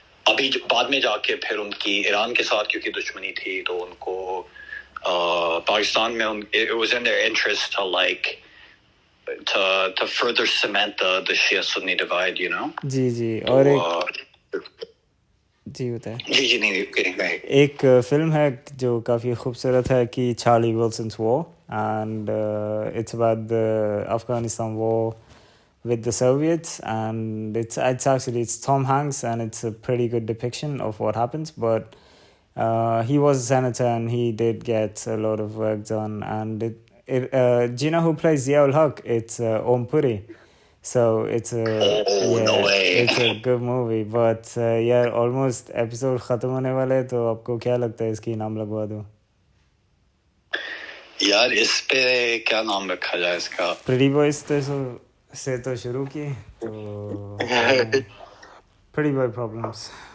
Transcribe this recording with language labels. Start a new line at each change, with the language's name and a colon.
Hindi: अभी बाद में जाके फिर उनकी ईरान के साथ क्योंकि दुश्मनी थी तो उनको पाकिस्तान में
English: it was in their interest to like to further cement the Shia Sunni divide you know
Hindi: जी और जी बताएं जी नहीं एक फिल्म है जो काफ़ी खूबसूरत है कि
English: Charlie Wilson's War and it's about the Afghanistan war with the Soviets and it's Tom Hanks and it's a pretty good depiction of what happens but he was a senator and he did get a lot of work done and do you know who plays Ziaul Haq? It's Om Puri so it's no way. It's a good movie but almost episode
Hindi: खत्म होने वाला है तो आपको क्या लगता है इसकी नाम लगवा दूं यार इस पे क्या नाम रखा जाए इसका Pretty Boys से तो शुरू की तो Pretty Boy Problems